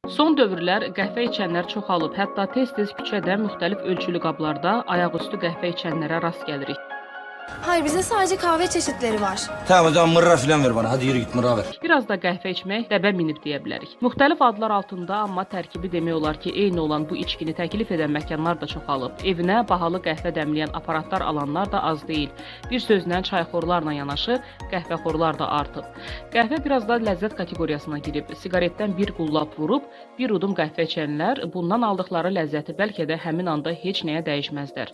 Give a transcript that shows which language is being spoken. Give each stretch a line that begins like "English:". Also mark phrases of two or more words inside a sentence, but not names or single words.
Azerbaijani: Son dövrlər qəhvə içənlər çoxalıb, hətta tez-tez küçədə müxtəlif ölçülü qablarda ayaqüstü qəhvə içənlərə rast gəlirik.
Turkish: Hayır, bizde sadece kahve çeşitleri var. Tamam o zaman mırra filan ver bana. Hadi yürü git mırra ver.
Azerbaijani: Biraz da qəhvə içmək dəbə minib deyə bilərik. Müxtəlif adlar altında, amma tərkibi demək olar ki, eyni olan bu içkini təklif edən məkanlar da çoxalıb. Evinə bahalı qəhvə dəmləyən aparatlar alanlar da az deyil. Bir sözlə çayxorlarla yanaşı qəhvəxorlar da artıb. Qəhvə biraz da ləzzət kateqoriyasına girib. Siqaretdən bir qullab vurub, bir udum qəhvə içənlər bundan aldıqları ləzzəti bəlkə də həmin anda heç nəyə dəyişməzlər.